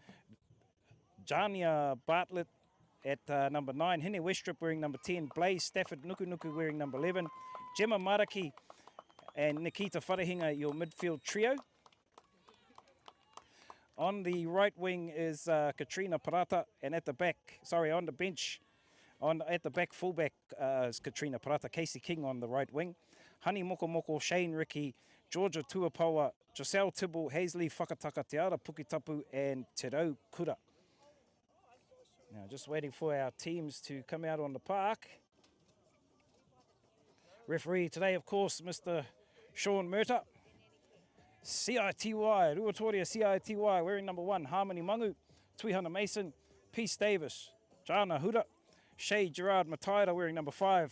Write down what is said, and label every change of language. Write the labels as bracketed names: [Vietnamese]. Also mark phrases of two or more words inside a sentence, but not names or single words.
[English] Jania Bartlett at number 9, Hene Westrup wearing number 10, Blaze Stafford Nuku wearing number 11, Gemma Maraki and Nikita Wharehinga, your midfield trio. On the right wing is Katrina Parata, and at the back, on the bench, at the back fullback is Katrina Parata, Casey King on the right wing, Honey Moko, Shane Ricky, Georgia Tuapaua, Giselle Tibble, Hazley Whakataka, Te Ara Pukitapu and Te Rau Kura. Now, just waiting for our teams to come out on the park. Referee today, of course, Mr. Sean Murta. CITY, Ruatoria CITY, wearing number 1, Harmony Mangu, Tuihana Mason, Peace Davis, Jana Huda, Shay Gerard Mataira wearing number 5,